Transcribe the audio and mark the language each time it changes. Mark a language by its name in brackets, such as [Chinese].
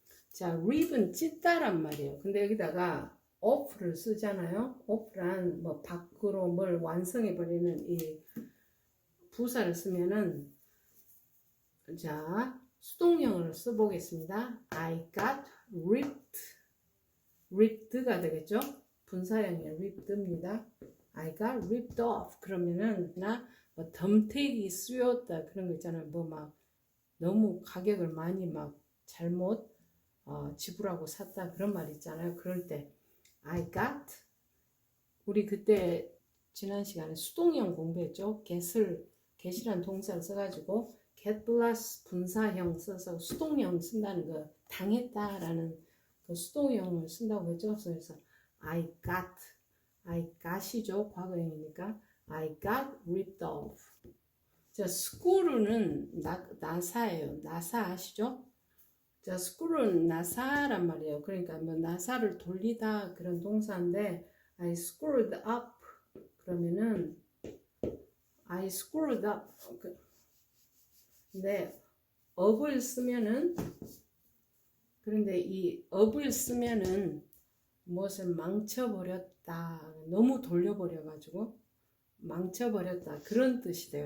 [Korean] 자, rip은 찢다란 말이에요. 근데 여기다가 off를 쓰잖아요. off란 뭐 밖으로 뭘 완성해 버리는 이 부사를 쓰면은 자, 수동형을 써보겠습니다. [English] I got ripped가 [Korean] 되겠죠. 분사형이 ripped입니다. [English] I got ripped off. [Korean] 그러면은 뭐 덤태기 쑤였다 그런 거 있잖아요. 뭐 막 너무 가격을 많이 막 잘못 지불하고 샀다 그런 말 있잖아요. 그럴 때 [English] I got [Korean] 우리 그때 지난 시간에 수동형 공부했죠. get이란 동사를 써가지고 get plus 분사형 써서 수동형 쓴다는 거 당했다라는 그 수동형을 쓴다고 했죠. 그래서 I got이죠. 과거형이니까 [English] I got ripped off. [Korean] 자, 스쿠르는 나사예요. 나사 아시죠? 자, 스쿠르는 나사란 말이에요. 그러니까 뭐 나사를 돌리다 그런 동사인데 [English] I screwed up [Korean] 그러면은 I screwed up 근데 up을 쓰면은 그런데 이 up을 쓰면은 무엇을 망쳐버렸다 너무 돌려버려가지고 망쳐버렸다 그런 뜻이 돼요.